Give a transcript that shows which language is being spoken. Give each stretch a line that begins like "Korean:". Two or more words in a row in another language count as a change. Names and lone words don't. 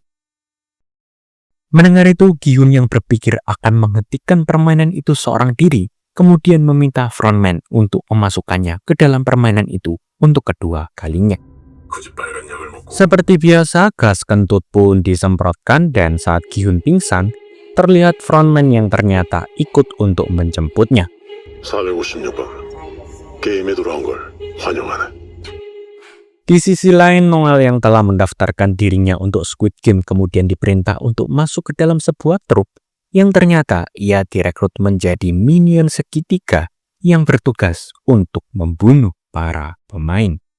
Indonesian: Mendengar itu, Gi-hun yang berpikir akan menghentikan permainan itu seorang diri, kemudian meminta frontman untuk memasukkannya ke dalam permainan itu untuk kedua kalinya. Seperti biasa, gas kentut pun disemprotkan dan saat Gi-hun pingsan, terlihat frontman yang ternyata ikut untuk menjemputnya.
Korean: 456번 게임에 돌아온 걸 환영하네.
Indonesian: Di sisi lain, Noel yang telah mendaftarkan dirinya untuk Squid Game kemudian diperintah untuk masuk ke dalam sebuah truk yang ternyata ia direkrut menjadi minion segitiga yang bertugas untuk membunuh para pemain.